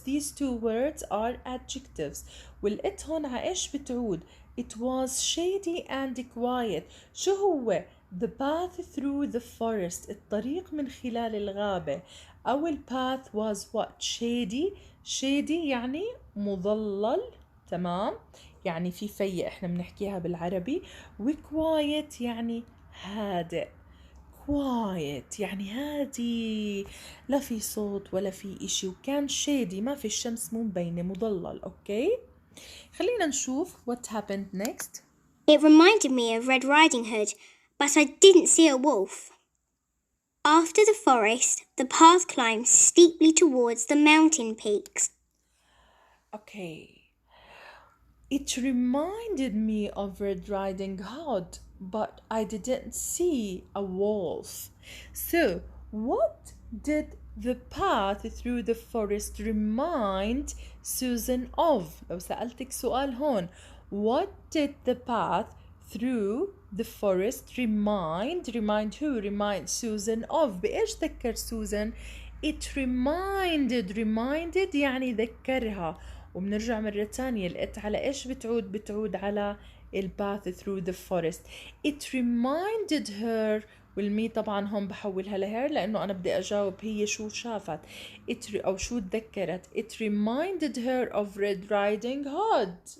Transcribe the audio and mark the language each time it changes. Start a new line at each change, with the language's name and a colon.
English: These two words are adjectives.
Arabic: والإت هون على إيش بتعود؟
English: It was shady and quiet.
Arabic: شو هو؟
English: The path through the forest.
Arabic: الطريق من خلال الغابة.
English: أو path was what? shady
Arabic: يعني مظلل تمام؟ يعني في في احنا بنحكيها بالعربي. وquiet يعني هادئ. quiet يعني هادي، لا في صوت ولا في إشي، وكان shady ما في الشمس مو مبينة، مضلل. أوكي، خلينا نشوف
English: what happened next. It reminded me of Red Riding Hood, but I didn't see a wolf. After the forest, the path climbed steeply towards the mountain peaks. Okay. It reminded me of Red Riding Hood, but I didn't see a wolf. So, what did the path through the forest remind Susan of?
Arabic: لو سألتك سؤال هون,
English: what did the path through the forest remind who? Remind Susan of.
Arabic: بإيش ذكر سوزان؟
English: It reminded
Arabic: يعني ذكرها. وبنرجع مرة تانية لقيت على إيش بتعود على
English: path through the forest. It reminded her.
Arabic: والمي طبعا هون بحولها لهير لأنه أنا بدي أجاوب هي شو شافت أو شو تذكرت.
English: It reminded her of Red Riding Hood.